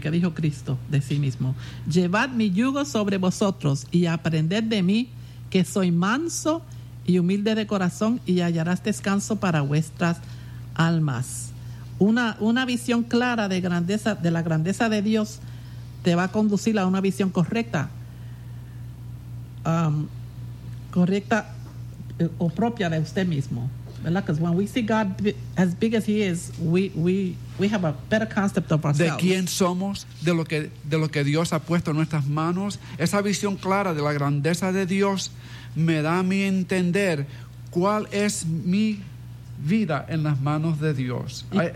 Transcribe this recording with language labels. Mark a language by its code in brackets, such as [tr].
[es] ¿Qué dijo Cristo de sí mismo? Llevad mi yugo sobre vosotros y aprended de mí, que soy manso y humilde de corazón, y hallarás descanso para vuestras almas. Una visión clara de la grandeza de Dios te va a conducir a una visión correcta. Correcta o propia de usted mismo. [en] Because when we see God as big as He is, we have a better concept of ourselves. [es] De quién somos, de lo que Dios ha puesto en nuestras manos. Esa visión clara de la grandeza de Dios me da a mí entender cuál es mi vida en las manos de Dios.